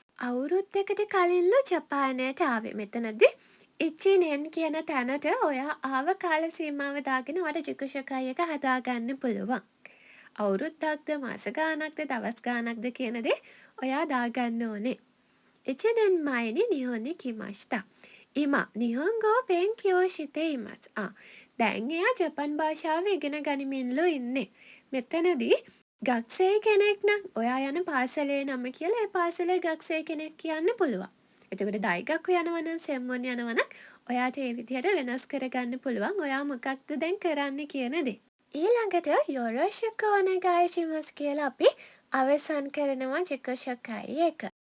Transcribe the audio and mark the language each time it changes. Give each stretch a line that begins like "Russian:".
Sinhala: අවුරුද්දකට කලින්ලු ජපානයට ආවේ. මෙතනදී ඉච්චිනෙන් කියන තැනට ඔයා ආව කාල සීමාව දාගෙන ඔයාට ජිකුෂකයි එක හදාගන්න පුළුවන්. අවුරුද්දක්ද මාස ගානක්ද දවස් ගානක්ද කියන දේ ඔයා දාගන්න ඕනේ.
Japanese: 1年前に日本に来ました。今、日本語を勉強しています。
Sinhala: දැන් එයා ජපන් භාෂාව ඉගෙන ගනිමින්ලු ඉන්නේ. මෙතනදී ගක්සේ කෙනෙක් නම් ඔයා යන පාසලේ නම කියලා ඒ පාසලේ ගක්සේ කෙනෙක් කියන්න පුළුවන්. එතකොට දෛගක්කු යනවා නම් සෙම්මොන් යනවා නම් ඔයාට ඒ විදිහට වෙනස් කරගන්න පුළුවන්. ඔයා මොකක්ද දැන් කරන්න කියන දේ. ඊළඟට
Japanese: යොරොෂිකු ඔනෙගායිෂිමස්
Sinhala: කියලා අපි අවසන් කරනවා ජිකෂකයි එක.